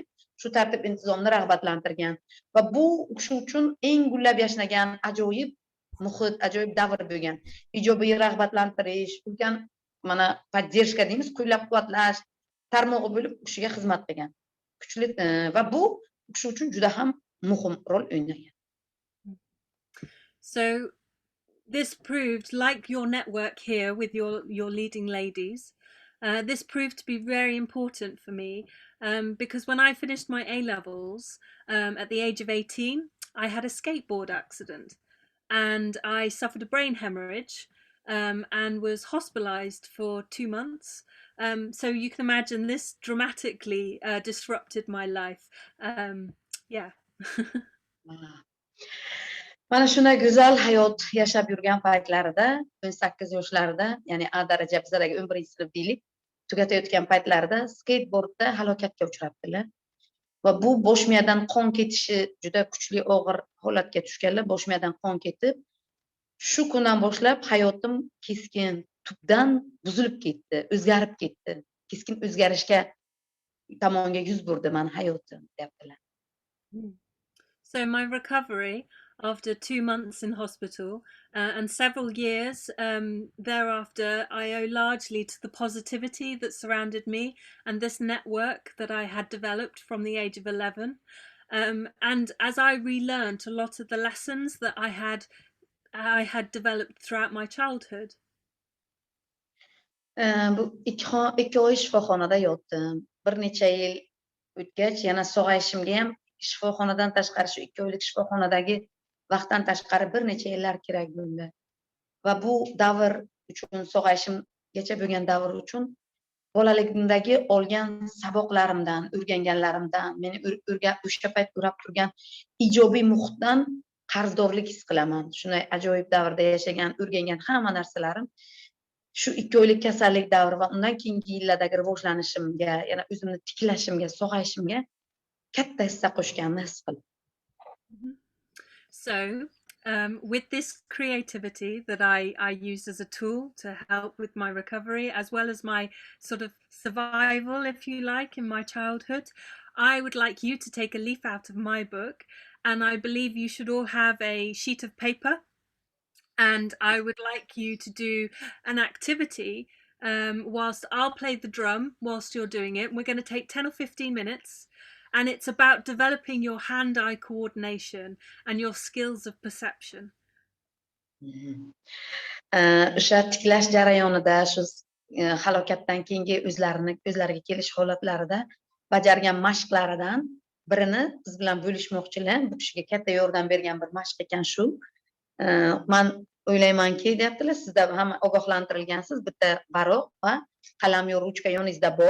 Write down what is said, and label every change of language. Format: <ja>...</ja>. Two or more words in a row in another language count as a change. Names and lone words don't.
<uz>Shu tartib intizomni rag'batlantirgan va bu kishi uchun eng gullab yashnagan ajoyib muhit, ajoyib davr bo'lgan. Ijobiy rag'batlantirish, ulkan mana поддержка deymiz, qo'llab-quvvatlash tarmog'i bo'lib kishiga xizmat qilgan. Kuchli va bu kishi uchun juda ham muhim rol o'ynagan.</uz> <en>So this proved, like your network here with your leading ladies, this proved to be very important for me, because when I finished my A-levels at the age of 18, I had a skateboard accident and I suffered a brain hemorrhage, and was hospitalized for 2 months. So you can imagine this dramatically disrupted my life. Yeah.</en> <uz>Mana shunday go'zal hayot yashab yurgan paytlarida 18 yoshlarida, ya'ni A daraja bizlardagi 11-sinf deylik, tugatayotgan paytlarida skateboardda halokatga uchrabdilar. Va bu bosh miyadan qon ketishi juda kuchli og'ir holatga tushganlar, bosh miyadan qon ketib, shu kundan boshlab hayotim keskin tubdan buzilib ketdi, o'zgarib ketdi. Keskin o'zgarishga tomonga yuz burdi mani hayotim, deyaptilar.</uz> <en>So my recovery after 2 months in hospital and several years thereafter, I owe largely to the positivity that surrounded me and this network that I had developed from the age of 11. And as I relearned a lot of the lessons that I had developed throughout my childhood.</en> <uz>Bu 2 oy shifoxonada yotdim. Bir necha yil o'tgach, yana sog'ayishimga ham shifoxonadan tashqari shu 2 oylik shifoxonadagi vaqtdan tashqari bir necha yillar kerak bo'ldi. Va bu davr uchun, sog'ayishimgacha bo'lgan davr uchun bolaligimdagi olgan saboqlarimdan, o'rganganlarimdan, meni o'sha payt o'rab turgan ijobiy muhitdan qarzdorlik his qilaman. Shunday ajoyib davrda yashagan, o'rgangan hamma narsalarim shu 2 oylik kasallik davri va undan keyingi yillardagi rivojlanishimga, yana o'zimni tiklashimga, sog'ayishimga katta hissa qo'shganini his qildim.</uz> <en>So with this creativity that I use as a tool to help with my recovery, as well as my sort of survival, if you like, in my childhood, I would like you to take a leaf out of my book, and I believe you should all have a sheet of paper, and I would like you to do an activity whilst I'll play the drum whilst you're doing it. We're going to take 10 or 15 minutes. And it's about developing your hand-eye coordination and your skills of perception.</en> <uz>O'sha tiklash jarayonida, shu halokatdan keyingi o'zlariga kelish holatlarida bajargan mashqlaridan birini biz bilan bo'lishmoqchilar. Bu kishiga katta yordam bergan bir mashq ekan shu. Men o'ylaymanki, deyaptilar, sizda ham ogohlantirilgansiz, bitta baroq va qalam yo ruchka yoningizda bor.</uz>